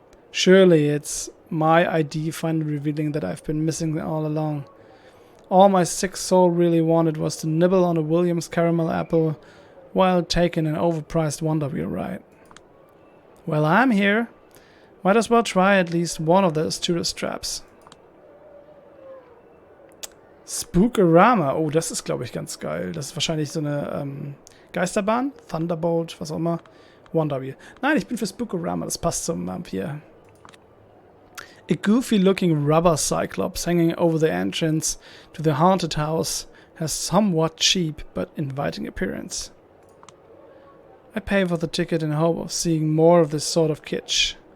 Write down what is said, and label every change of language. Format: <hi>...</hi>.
<en>Surely it's my ID finally revealing that I've been missing all along. All my sick soul really wanted was to nibble on a Williams caramel apple while taking an overpriced Wonder Wheel ride. Well, I'm here. Might as well try at least one of those tourist traps. Spookorama.</en> <de>Oh, das ist, glaube ich, ganz geil. Das ist wahrscheinlich so eine Geisterbahn. Thunderbolt, was auch immer. Wonder Wheel. Nein, ich bin für Spookorama. Das passt zum Vampir.</de> <en>A goofy-looking rubber cyclops hanging over the entrance to the haunted house has somewhat cheap but inviting appearance. I pay for the ticket in hope of seeing more of this sort of kitsch.</en>